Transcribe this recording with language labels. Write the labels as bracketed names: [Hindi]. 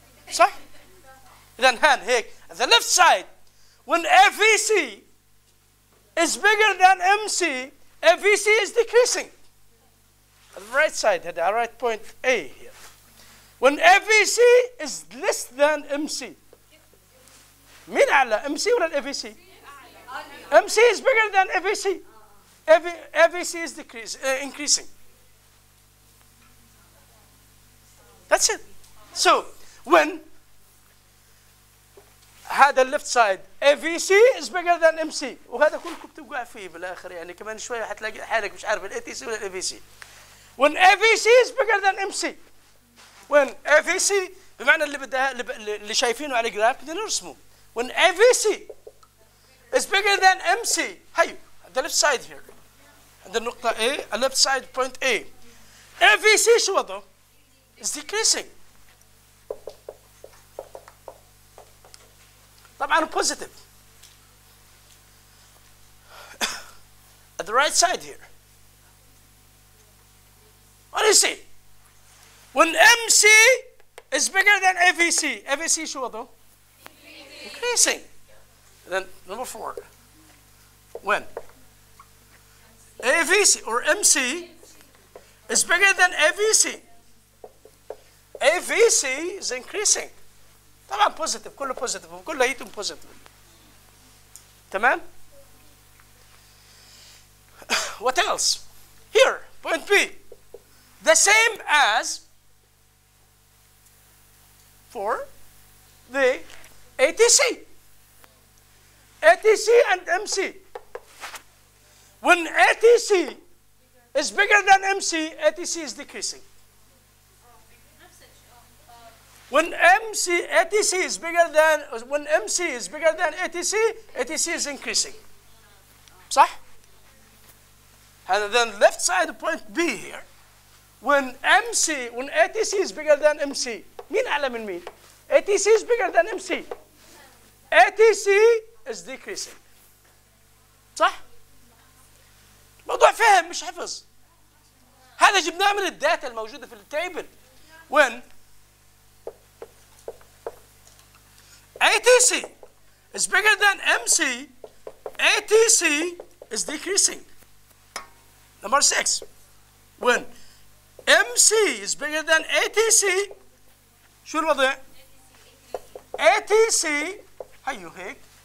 [Arabic] صح؟ إذن هان هيك. [English] At the left side, when AVC is bigger than MC, AVC is decreasing. At the right side, at the right point A here. When AVC is less than MC. [Arabic] مين أعلى؟ MC ولا AVC? [English] MC is bigger than AVC. AVC is increasing. That's it. So when [Arabic] هذا [English] left side AVC is bigger than MC, [Arabic] وهذا كلكم بتوقع فيه بالاخر, يعني كمان شويه حتلاقي حالك مش عارف ATC ولا AVC. [English] When AVC is bigger than MC, when AVC [Arabic] بمعنى اللي شايفينه على الجراف بدنا نرسمه. [English] When AVC is bigger than MC, [Arabic] هيو [English] the left side here, [Arabic] عند النقطة A, [English] left side point A. [Arabic] AVC شو وضعه؟ [English] is decreasing. [Arabic] طبعا positive. [English] At the right side here, what do you see? When MC is bigger than AVC, AVC [Arabic] شو وضعه؟ [English] increasing. Then number 4, when AVC or MC is bigger than AVC, AVC is increasing. [Arabic] طبعا بوزيتيف, كله بوزيتيف وكله هيتم بوزيتيف. تمام؟ [English] What else? Here, point B. The same as for the ATC. ATC and MC. When ATC is bigger than MC, ATC is decreasing. When ATC is bigger than ATC, ATC is increasing. [Arabic] صح? [English] And then left side point B here. When ATC is bigger than MC, [Arabic] مين أعلى من مين? [English] ATC is bigger than MC. ATC is decreasing. [Arabic] صح؟ موضوع فهم مش حفظ. هذا جبناه من الداتا الموجودة في التيبل. [English] When ATC is bigger than MC, ATC is decreasing. Number 6, when MC is bigger than ATC, [Arabic] شو الوضع؟ [English] ATC [Arabic] هيو هيك.